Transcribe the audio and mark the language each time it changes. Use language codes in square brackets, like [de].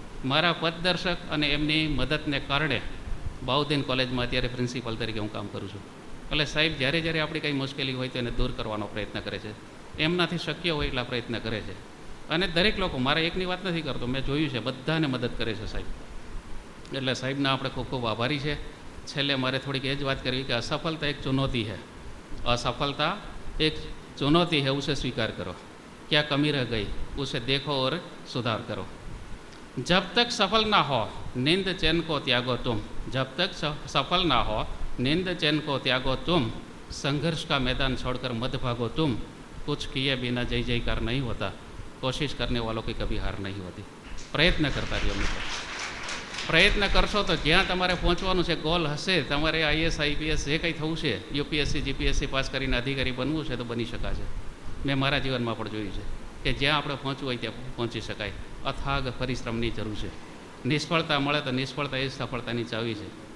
[gu] મારા પથદર્શક અને એમની મદદને કારણે બાઉદીન કોલેજમાં અત્યારે પ્રિન્સિપલ તરીકે હું કામ કરું છું. એટલે સાહેબ જ્યારે જ્યારે આપણી કંઈ મુશ્કેલી હોય તો એને દૂર કરવાનો પ્રયત્ન કરે છે. એમનાથી શક્ય હોય એટલા પ્રયત્ન કરે છે. અને દરેક લોકો, મારા એકની વાત નથી કરતો, મેં જોયું છે, બધાને મદદ કરે છે સાહેબ. એટલે સાહેબના આપણે ખૂબ ખૂબ આભારી છે. છેલ્લે મારે થોડીક એ જ વાત કરવી કે [hi] असफलता एक चुनौती है, असफलता एक चुनौती है, उसे स्वीकार करो. क्या कमी रह गई उसे देखो और सुधार करो. जब तक सफल ना हो नींद चैन को त्यागो तुम, जब तक सफल ना हो नींद चैन को त्यागो तुम, संघर्ष का मैदान छोड़कर मत भागो तुम, कुछ किए बिना जय जयकार नहीं होता, कोशिश करने वालों की कभी हार नहीं होती. [gu] પ્રયત્ન કરતા રહ્યો મિત્રો. પ્રયત્ન કરશો તો જ્યાં તમારે પહોંચવાનું છે, ગોલ હશે, તમારે આઈએસ આઈપીએસ જે કંઈ થવું છે, યુપીએસસી જીપીએસસી પાસ કરીને અધિકારી બનવું છે તો બની શકાશે. મેં મારા જીવનમાં પણ જોયું છે કે જ્યાં આપણે પહોંચવું હોય ત્યાં પહોંચી શકાય. અથાગ પરિશ્રમની જરૂર છે. નિષ્ફળતા મળે તો નિષ્ફળતા એ સફળતાની ચાવી છે.